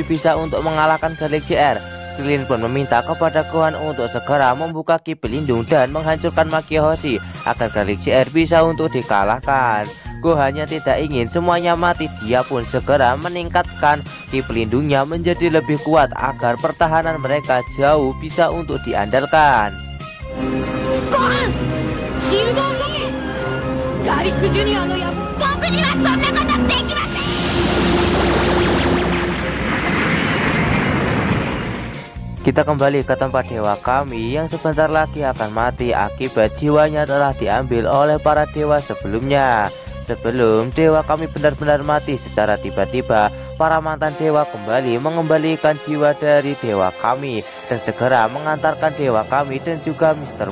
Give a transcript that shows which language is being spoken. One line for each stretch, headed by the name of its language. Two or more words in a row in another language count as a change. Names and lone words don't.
Indonesian: bisa untuk mengalahkan Garlic JR, Krillin pun meminta kepada Gohan untuk segera membuka ki pelindung dan menghancurkan Makio-Hoshi agar Garlic JR bisa untuk dikalahkan. Gohan yang tidak ingin semuanya mati, dia pun segera meningkatkan ki pelindungnya menjadi lebih kuat agar pertahanan mereka jauh bisa untuk diandalkan.
Japanese: Gohan! Shieldを動け! Garlic Jr. の野望、僕にはそんなことできません!
Indonesian: Kita kembali ke tempat dewa kami yang sebentar lagi akan mati akibat jiwanya telah diambil oleh para dewa sebelumnya. Sebelum dewa kami benar-benar mati secara tiba-tiba, para mantan dewa kembali mengembalikan jiwa dari dewa kami dan segera mengantarkan dewa kami dan juga Mr.